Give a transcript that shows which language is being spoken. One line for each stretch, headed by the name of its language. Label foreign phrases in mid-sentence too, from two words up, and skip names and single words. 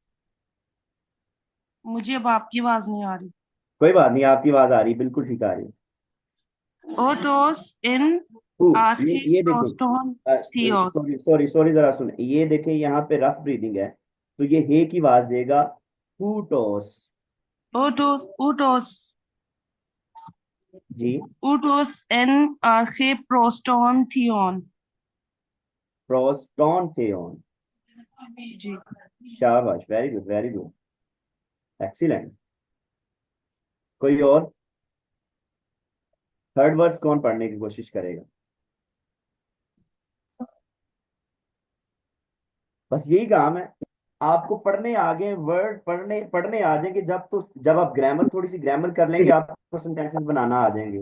Hindi: मुझे अब आपकी आवाज नहीं आ रही। कोई बात नहीं, आपकी आवाज आ रही, बिल्कुल ठीक आ रही।
Greek: Ούτος ην
Hindi: ये देखें।
Greek: αρχή προς τον θεός.
English: sorry sorry sorry,
Hindi: जरा सुन, ये देखें, यहाँ पे
English: rough breathing
Hindi: है, तो ये हे की आवाज देगा।
Greek: Ούτος. Ούτος
Hindi: जी।
Greek: Ούτος ην αρχή προς τον θεόν. προς τον θεόν.
Hindi: जी।
English: शाबाश, very good, very good, excellent.
Hindi: कोई और
English: third verse
Hindi: कौन पढ़ने की कोशिश करेगा? बस यही काम है, आपको पढ़ने आगे वर्ड पढ़ने पढ़ने आ जाएंगे जब, तो जब आप ग्रामर, थोड़ी सी ग्रामर कर लेंगे, आपको सेंटेंसेस बनाना आ जाएंगे।